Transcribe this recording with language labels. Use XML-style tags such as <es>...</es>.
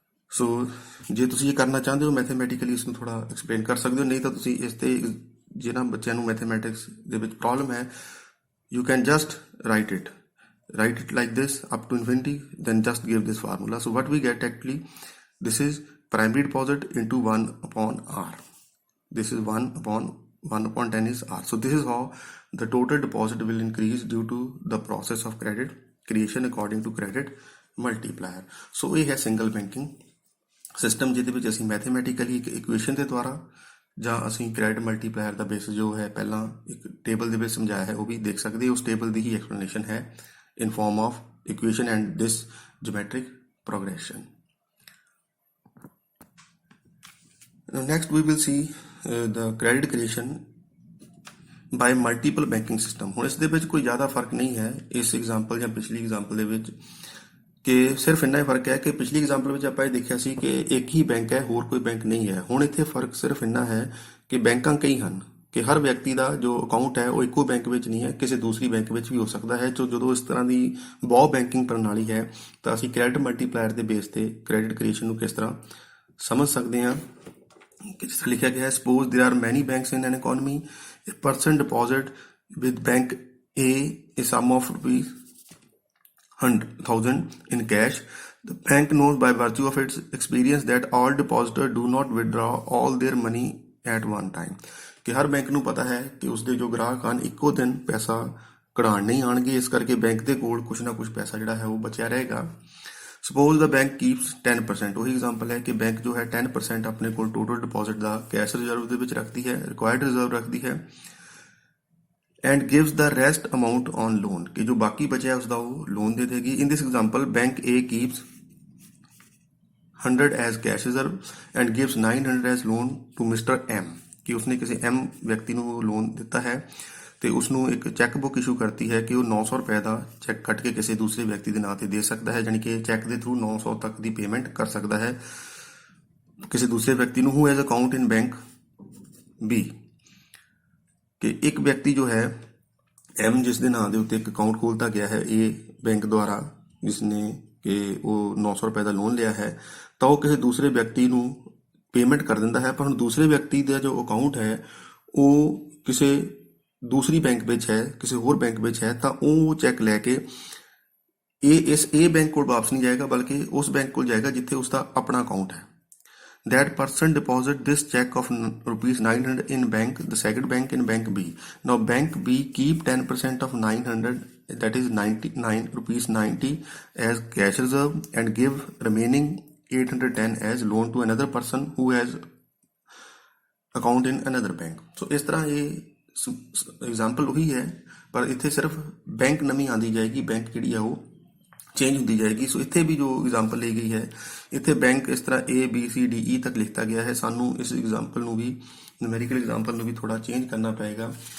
<pa>ਸੋ ਜੇ ਤੁਸੀਂ ਇਹ ਕਰਨਾ ਚਾਹੁੰਦੇ ਹੋ ਮੈਥੇਮੈਟੀਕਲੀ, ਇਸ ਨੂੰ ਥੋੜਾ ਐਕਸਪਲੇਨ ਕਰ ਸਕਦੇ ਹੋ, ਨਹੀਂ ਤਾਂ ਤੁਸੀਂ ਇਸ ਤੇ, ਜਿਹਨਾਂ ਬੱਚਿਆਂ ਨੂੰ ਮੈਥੇਮੈਟਿਕਸ ਦੇ ਵਿੱਚ ਪ੍ਰੋਬਲਮ ਹੈ,</pa> <en>you can just write it like this up to infinity, then just give this formula. So what we get actually, this is primary deposit into 1/r, this is 1/1/10 is r. So this is how the total deposit will increase due to the process of credit creation according to credit multiplier.</en> <pa>So ਇਹ ਹੈ single banking system, ਜਿਹਦੇ ਵਿੱਚ ਅਸੀਂ ਮੈਥੇਮੈਟੀਕਲੀ ਇੱਕ equation ਦੇ ਦੁਆਰਾ ਜਾਂ ਅਸੀਂ ਕ੍ਰੈਡਿਟ ਮਲਟੀਪਲਾਇਰ ਦਾ ਬੇਸ ਜੋ ਹੈ ਪਹਿਲਾਂ ਇੱਕ ਟੇਬਲ ਦੇ ਵਿੱਚ ਸਮਝਾਇਆ ਹੈ, ਉਹ ਵੀ ਦੇਖ ਸਕਦੇ ਹੋ। ਉਸ ਟੇਬਲ ਦੀ ਹੀ ਐਕਸਪਲੇਨੇਸ਼ਨ ਹੈ</pa> <en>in form of equation and this geometric progression. Now next we will see the credit creation by multiple banking system.</en> <pa>ਹੁਣ ਇਸ ਦੇ ਵਿੱਚ ਕੋਈ ਜ਼ਿਆਦਾ ਫਰਕ ਨਹੀਂ ਹੈ ਇਸ ਐਗਜ਼ਾਮਪਲ ਜਾਂ ਪਿਛਲੀ ਐਗਜ਼ਾਮਪਲ ਦੇ ਵਿੱਚ, ਕਿ ਸਿਰਫ ਇੰਨਾ ਹੀ ਫਰਕ ਹੈ ਕਿ ਪਿਛਲੀ ਐਗਜ਼ਾਮਪਲ ਵਿੱਚ ਆਪਾਂ ਇਹ ਦੇਖਿਆ ਸੀ ਕਿ ਇੱਕ ਹੀ ਬੈਂਕ ਹੈ, ਹੋਰ ਕੋਈ ਬੈਂਕ ਨਹੀਂ ਹੈ। ਹੁਣ ਇੱਥੇ ਫਰਕ ਸਿਰਫ ਇੰਨਾ ਹੈ ਕਿ ਬੈਂਕਾਂ ਕਈ ਹਨ, ਕਿ ਹਰ ਵਿਅਕਤੀ ਦਾ ਜੋ ਅਕਾਊਂਟ ਹੈ ਉਹ ਇੱਕੋ ਬੈਂਕ ਵਿੱਚ ਨਹੀਂ ਹੈ, ਕਿਸੇ ਦੂਸਰੀ ਬੈਂਕ ਵਿੱਚ ਵੀ ਹੋ ਸਕਦਾ ਹੈ। ਜਦੋਂ ਇਸ ਤਰ੍ਹਾਂ ਦੀ ਬਹੁ ਬੈਂਕਿੰਗ ਪ੍ਰਣਾਲੀ ਹੈ ਤਾਂ ਅਸੀਂ ਕ੍ਰੈਡਿਟ ਮਲਟੀਪਲਾਇਰ ਦੇ ਬੇਸ ਤੇ ਕ੍ਰੈਡਿਟ ਕ੍ਰੀਏਸ਼ਨ ਨੂੰ ਕਿਸ ਤਰ੍ਹਾਂ ਸਮਝ ਸਕਦੇ ਹਾਂ, ਕਿ ਜਿਸ ਤਰ੍ਹਾਂ ਲਿਖਿਆ ਗਿਆ ਹੈ,</pa> <en>Suppose there are many banks in an economy, a person deposit with bank a sum of ₹100,000 in cash. The bank knows by virtue of its experience that all depositors do not withdraw all their money at one time.</en> <pa>ਕਿ ਹਰ bank ਨੂੰ ਪਤਾ ਹੈ ਕਿ ਉਸਦੇ ਜੋ ਗ੍ਰਾਹਕ ਹਨ ਇੱਕੋ ਦਿਨ ਪੈਸਾ ਕਢਾਉਣ ਨਹੀਂ ਆਉਣਗੇ, ਇਸ ਕਰਕੇ ਬੈਂਕ ਦੇ ਕੋਲ ਕੁਛ ਨਾ ਕੁਛ ਪੈਸਾ ਜਿਹੜਾ ਹੈ ਉਹ ਬਚਿਆ ਰਹੇਗਾ।</pa> <en>suppose the bank keeps 10%,</en> <pa>ਉਹੀ ਐਗਜ਼ਾਮਪਲ ਹੈ ਕਿ ਬੈਂਕ ਜੋ ਹੈ 10% ਆਪਣੇ ਕੋਲ ਟੋਟਲ ਡਿਪੋਜ਼ਿਟ ਦਾ ਕੈਸ਼ ਰਿਜ਼ਰਵ ਦੇ ਵਿੱਚ ਰੱਖਦੀ ਹੈ, ਰਿਕੁਆਇਰਡ ਰਿਜ਼ਰਵ ਰੱਖਦੀ ਹੈ,</pa> <en>and gives the rest amount on loan,</en> <hi>कि जो बाकी बचा है उसका वो लोन दे देगी।</hi> <en>In this example, bank A keeps 100 as cash reserve and gives 900 as loan to Mr.</en> <pa>M,</pa> <hi>कि उसने किसी M व्यक्ति</hi> <pa>ਨੂੰ ਲੋਨ ਦਿੱਤਾ ਹੈ ਤੇ ਉਸਨੂੰ ਇੱਕ ਚੈੱਕ ਬੁੱਕ ਇਸ਼ੂ ਕਰਤੀ ਹੈ ਕਿ ਉਹ 900 ਰੁਪਏ ਦਾ ਚੈੱਕ ਕੱਟ ਕੇ ਕਿਸੇ ਦੂਸਰੇ ਵਿਅਕਤੀ ਦੇ ਨਾਂ ਤੇ ਦੇ ਸਕਦਾ ਹੈ, ਯਾਨੀ ਕਿ ਚੈੱਕ ਦੇ ਥਰੂ 900 ਤੱਕ ਦੀ ਪੇਮੈਂਟ ਕਰ ਸਕਦਾ ਹੈ ਕਿਸੇ ਦੂਸਰੇ ਵਿਅਕਤੀ ਨੂੰ,</pa> <en>who has account in bank B।</en> <pa>ਕਿ ਇੱਕ ਵਿਅਕਤੀ ਜੋ ਹੈ ਐਮ, ਜਿਸ ਦੇ ਨਾਂ ਦੇ ਉੱਤੇ ਇੱਕ ਅਕਾਊਂਟ ਖੋਲ੍ਹਤਾ ਗਿਆ ਹੈ ਇਹ ਬੈਂਕ ਦੁਆਰਾ, ਜਿਸਨੇ ਕਿ ਉਹ 900 ਰੁਪਏ ਦਾ ਲੋਨ ਲਿਆ ਹੈ, ਤਾਂ ਉਹ ਕਿਸੇ ਦੂਸਰੇ ਵਿਅਕਤੀ ਨੂੰ ਪੇਮੈਂਟ ਕਰ ਦਿੰਦਾ ਹੈ। ਪਰ ਹੁਣ ਦੂਸਰੇ ਵਿਅਕਤੀ ਦਾ ਜੋ ਅਕਾਊਂਟ ਹੈ ਉਹ ਕਿਸੇ ਦੂਸਰੀ ਬੈਂਕ ਵਿੱਚ ਹੈ, ਕਿਸੇ ਹੋਰ ਬੈਂਕ ਵਿੱਚ ਹੈ, ਤਾਂ ਉਹ ਚੈੱਕ ਲੈ ਕੇ ਇਹ ਬੈਂਕ ਕੋਲ ਵਾਪਸ ਨਹੀਂ ਜਾਏਗਾ, ਬਲਕਿ ਉਸ ਬੈਂਕ ਕੋਲ ਜਾਏਗਾ ਜਿੱਥੇ ਉਸਦਾ ਆਪਣਾ ਅਕਾਊਂਟ ਹੈ।</pa> <en>That person deposit this check of rupees 900 in bank, the second bank in bank B. Now bank B keep 10% of 900, that is 99 rupees 90 as cash reserve and give remaining 810 as loan to another person who has account in another bank.</en> <pa>So ਇਸ ਤਰ੍ਹਾਂ ਇਹ example ਉਹੀ ਹੈ, ਪਰ ਇੱਥੇ ਸਿਰਫ bank ਨਵੀਂ ਆਉਂਦੀ ਜਾਏਗੀ, ਬੈਂਕ ਜਿਹੜੀ ਆ ਉਹ ਚੇਂਜ ਹੁੰਦੀ ਜਾਏਗੀ। ਸੋ ਇੱਥੇ ਵੀ ਜੋ ਐਗਜ਼ਾਮਪਲ ਲਈ ਗਈ ਹੈ, ਇੱਥੇ ਬੈਂਕ ਇਸ ਤਰ੍ਹਾਂ ABCDE ਤੱਕ ਲਿਖਤਾ ਗਿਆ ਹੈ। ਸਾਨੂੰ ਇਸ ਐਗਜ਼ਾਮਪਲ ਨੂੰ ਵੀ, ਨਿਊਮੈਰੀਕਲ ਐਗਜ਼ਾਮਪਲ ਨੂੰ ਵੀ ਥੋੜ੍ਹਾ ਚੇਂਜ ਕਰਨਾ ਪਏਗਾ।</pa>